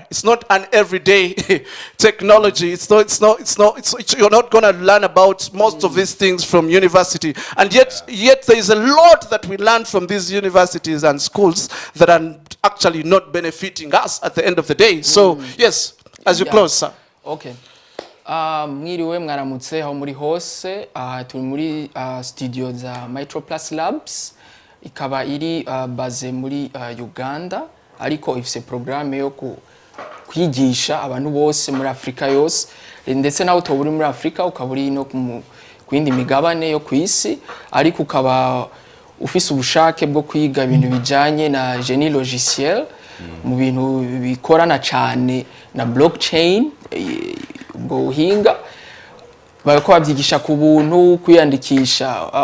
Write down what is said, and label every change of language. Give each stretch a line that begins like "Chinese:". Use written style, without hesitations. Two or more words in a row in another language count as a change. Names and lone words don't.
English: It's not an everyday technology. You're not gonna learn about most of these things from university. And yet there is a lot that we learn from these universities and schools that are actually not benefiting us at the end of the day. So yes, as you close, sir. Okay.
Rundi: Mwiriwe mwaramutse aho muri hose turi muri studio za Mitro Plus Labs ikaba iri base muri Uganda ariko ifise programme yo kwigisha abantu bose muri Afrika yose ndetse naho toburi muri Afrika ukaburi no kwindi migabane yo kwisi ariko ukaba ufise ubushake bwo kwiga ibintu bijanye na
French: génie logiciel
Rundi: mu bintu bikorana cyane na blockchain ubwo buhinga bariko babyigisha ku buntu kwiyandikisha